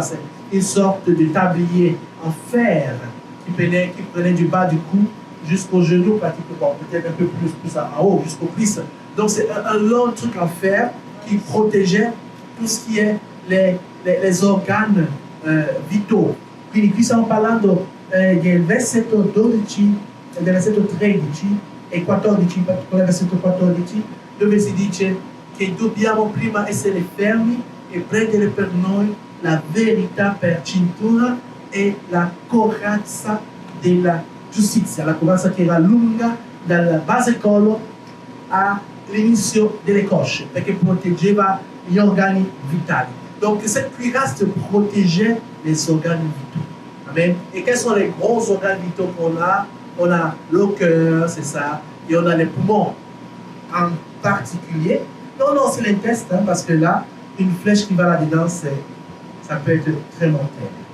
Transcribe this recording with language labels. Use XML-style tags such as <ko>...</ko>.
<fr>C'est une sorte de tablier en fer qui prenait du bas du cou jusqu'au genou, pratiquement, peut-être un peu plus en haut, jusqu'aux cuisses. Donc, c'est un long truc en fer qui protégeait tout ce qui est les organes vitaux.</fr> <it>Quindi qui stiamo parlando del versetto 12 e del versetto 13 e 14, in particolare versetto 14, dove si dice che dobbiamo prima essere fermi e prendere per noi la verità per cintura e la corazza della giustizia, la corazza che era lunga dal base collo all'inizio delle cosce, perché proteggeva gli organi vitali.</it> <fr>Donc cette cuirasse protégeait les organes vitaux. Amen. Et quels sont les gros organes vitaux qu'on a? On a le cœur, c'est ça, et on a les poumons en particulier. Non, c'est l'intestin, parce que là, une flèche qui va là-dedans, ça peut être très mortel.</fr>